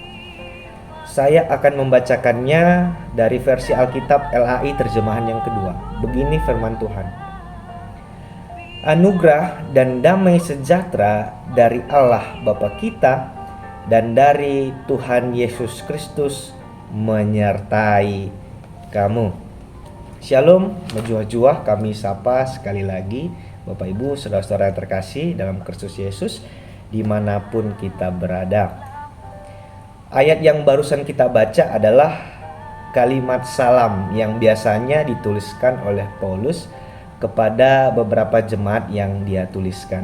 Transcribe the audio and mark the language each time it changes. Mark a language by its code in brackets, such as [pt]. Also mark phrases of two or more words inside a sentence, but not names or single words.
[id] Saya akan membacakannya dari versi Alkitab LAI terjemahan yang kedua. Begini firman Tuhan. Anugerah dan damai sejahtera dari Allah Bapa kita dan dari Tuhan Yesus Kristus menyertai kamu. Shalom, mejuah-juah, kami sapa sekali lagi Bapak Ibu, saudara-saudara yang terkasih dalam Kristus Yesus dimanapun kita berada. Ayat yang barusan kita baca adalah kalimat salam yang biasanya dituliskan oleh Paulus kepada beberapa jemaat yang dia tuliskan.